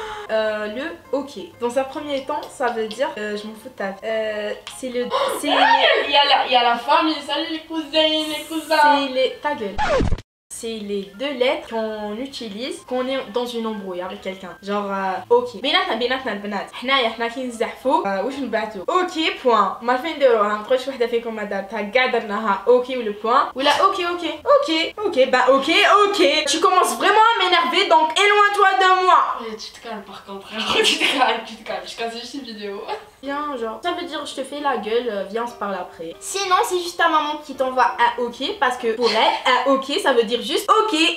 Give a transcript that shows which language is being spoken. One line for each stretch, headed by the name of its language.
French: Le ok. Dans un premier temps, ça veut dire je m'en fous de ta vie. C'est le. Il y a la famille, salut les cousins, les cousins. C'est les. Ta gueule. C'est les deux lettres qu'on utilise quand on est dans une embrouille avec quelqu'un. Genre ok.
Arabic: بيناتنا البنات. حنا كي نزحفوا واش نبعتوا.
French: Ok point.
Arabic: ما فين نديروها نبقاوش وحده فيكم ما دارتها كاع درناها
French: ok ou le point. Ou là ok. Bah ok. Tu commences vraiment à m'énerver donc éloigne-toi de moi. Ouais, tu te calmes par contre. Tu te calmes. Je casse juste une vidéo. Viens genre. Ça veut dire je te fais la gueule, viens on se parle après. Sinon c'est juste ta maman qui t'envoie un ok parce que pour elle un ok ça veut dire juste ok.